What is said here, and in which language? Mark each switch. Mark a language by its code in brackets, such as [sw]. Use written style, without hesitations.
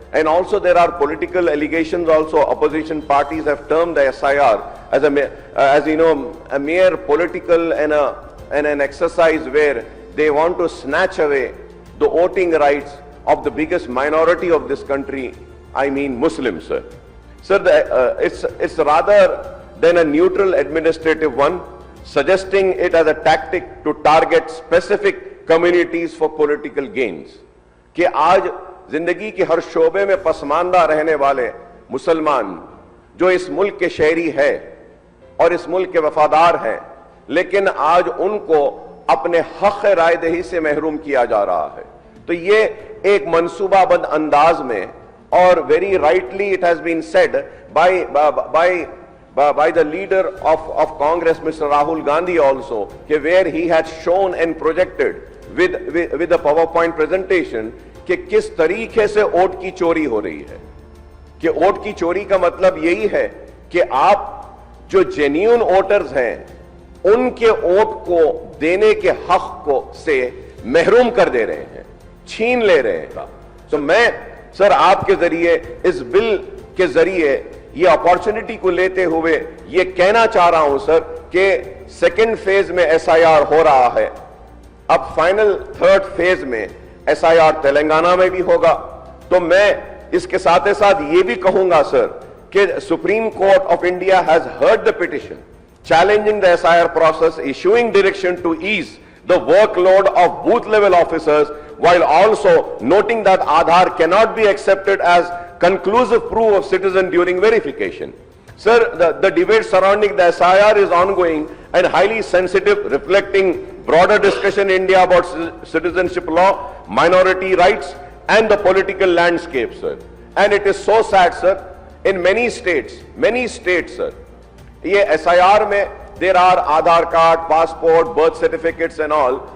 [en] And also there are political allegations also. Opposition parties have termed the SIR as a mere political and an exercise where they want to snatch away the voting rights of the biggest minority of this country, I mean Muslims, sir. Sir, it's rather than a neutral administrative one, suggesting it as a tactic to target specific communities for political gains. [ur] کہ آج زندگی کے ہر شعبے میں پسماندہ رہنے والے مسلمان جو اس ملک کے شہری ہے اور اس ملک کے وفادار ہیں، لیکن آج ان کو اپنے حق رائے دہی سے محروم کیا جا رہا ہے. تو یہ ایک منصوبہ بند انداز میں، اور [en] very rightly it has been said by the leader of Congress, Mr. Rahul Gandhi also, where he had shown and projected with a PowerPoint presentation [ur] کہ کس طریقے سے ووٹ کی چوری ہو رہی ہے. کہ ووٹ کی چوری کا مطلب یہی ہے کہ آپ جو جینیون ووٹرز ہیں ان کے ووٹ کو دینے کے حق کو سے محروم کر دے رہے ہیں، چھین لے رہے ہیں. تو میں سر آپ کے ذریعے اس بل کے ذریعے یہ اپارچونٹی کو لیتے ہوئے یہ کہنا چاہ رہا ہوں سر کہ سیکنڈ فیز میں ایس آئی آر ہو رہا ہے، اب فائنل تھرڈ فیز میں ایس آئی آر تلنگانہ میں بھی ہوگا. تو میں اس کے ساتھ ساتھ یہ بھی کہوں گا سر کہ [en] Supreme court of India has heard the petition challenging the SIR process, issuing direction to ease the workload of booth level officers, while also noting that Aadhaar cannot be accepted as conclusive proof of citizen during verification. Sir, the debate surrounding the SIR is ongoing and highly sensitive, reflecting broader discussion in India about citizenship law, minority rights and the political landscape, sir. And it is so sad, sir, in many states, sir, [ur] یہ S I R میں [en] There are Aadhaar card, passport, birth certificates and all.